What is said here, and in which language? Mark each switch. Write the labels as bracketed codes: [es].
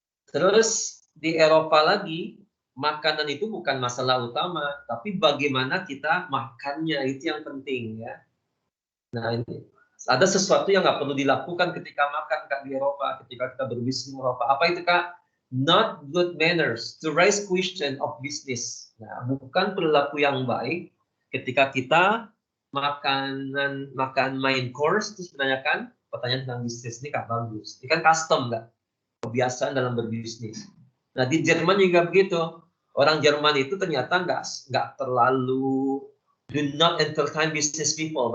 [id] Terus di Eropa lagi, makanan itu bukan masalah utama, tapi bagaimana kita makannya itu yang penting ya. Nah ini ada sesuatu yang nggak perlu dilakukan ketika makan Kak di Eropa, ketika kita berbisnis di Eropa. Apa itu Kak? [en] Not good manners to raise question of business. [id] Nah, bukan perilaku yang baik ketika kita makan [en] main course [id] terus menanyakan pertanyaan tentang bisnis ini Kak bagus. Ini kan custom nggak? Kebiasaan dalam berbisnis. Nah di Jerman juga begitu. Orang Jerman itu ternyata nggak terlalu [en] do not entertain business people.